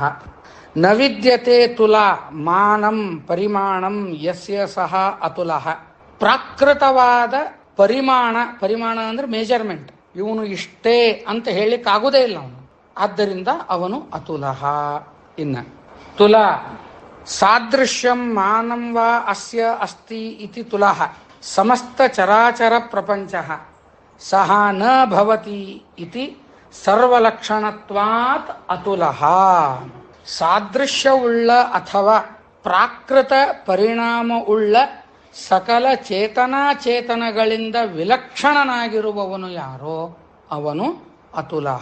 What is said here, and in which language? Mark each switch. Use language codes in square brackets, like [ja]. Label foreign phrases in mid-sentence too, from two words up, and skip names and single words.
[sa] ನ ವಿದ್ಯತೆ ತುಲ ಮಾನಂ ಪರಿಮಾಣಂ ಯಸ್ಯ ಸಹ ಅತುಲಃ. [kn] ಪ್ರಾಕೃತವಾದ ಪರಿಮಾಣ ಅಂದ್ರೆ ಮೆಜರ್ಮೆಂಟ್, ಇವನು ಇಷ್ಟೇ ಅಂತ ಹೇಳಲಿಕ್ಕಾಗುವುದೇ ಇಲ್ಲ ಅವನು, ಆದ್ದರಿಂದ ಅವನು ಅತುಲಃ. [sa] ಇನ್ನ ತುಲ ಸಾದೃಶ್ಯಂ ಮಾನಂ ವಾ ಅಸ್ಯ ಅಸ್ತಿ ಇತಿ ತುಲಃ. ಸಮಸ್ತ ಚರಾಚರ ಪ್ರಪಂಚ ಸಹ ನ ಭವತಿ ಇತಿ ಸರ್ವಲಕ್ಷಣತ್ವಾತ್ ಅತುಲಃ. [kn] ಸಾದೃಶ್ಯವುಳ್ಳ ಅಥವಾ ಪ್ರಾಕೃತ ಪರಿಣಾಮವುಳ್ಳ ಸಕಲ ಚೇತನಾಚೇತನಗಳಿಂದ ವಿಲಕ್ಷಣನಾಗಿರುವವನು ಯಾರೋ ಅವನು ಅತುಲಃ.